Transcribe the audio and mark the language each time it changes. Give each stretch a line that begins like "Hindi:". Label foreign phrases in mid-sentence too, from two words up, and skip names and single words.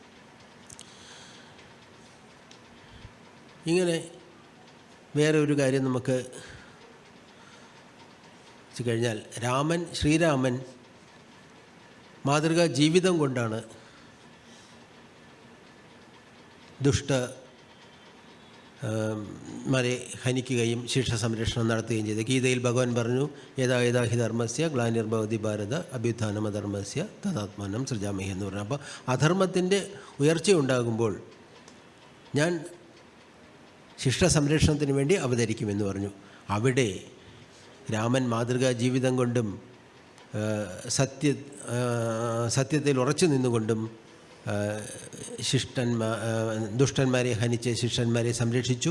Malayalam: ഇങ്ങനെ വേറെ ഒരു കാര്യം നമുക്ക് കഴിഞ്ഞാൽ, ശ്രീരാമൻ മാതൃകാ ജീവിതം കൊണ്ടാണ് മാരെ ഹനിക്കുകയും ശിക്ഷ സംരക്ഷണം നടത്തുകയും ചെയ്തു. ഗീതയിൽ ഭഗവാൻ പറഞ്ഞു,
Sanskrit: യഥാ യഥാ ഹി ധർമ്മസ്യ ഗ്ലാനിർഭവതി ഭാരത അഭ്യുത്ഥാനമധർമ്മസ്യ തഥാത്മാനം സൃജാമഹി
Malayalam: എന്ന് പറഞ്ഞു. അപ്പോൾ അധർമ്മത്തിൻ്റെ ഉയർച്ചയുണ്ടാകുമ്പോൾ ഞാൻ ശിക്ഷ സംരക്ഷണത്തിന് വേണ്ടി അവതരിക്കുമെന്ന് പറഞ്ഞു. അവിടെ രാമൻ മാതൃകാ ജീവിതം കൊണ്ടും സത്യത്തിൽ ഉറച്ചു നിന്നുകൊണ്ടും ദുഷ്ടന്മാരെ ഹനിച്ച് ശിഷ്ടന്മാരെ സംരക്ഷിച്ചു.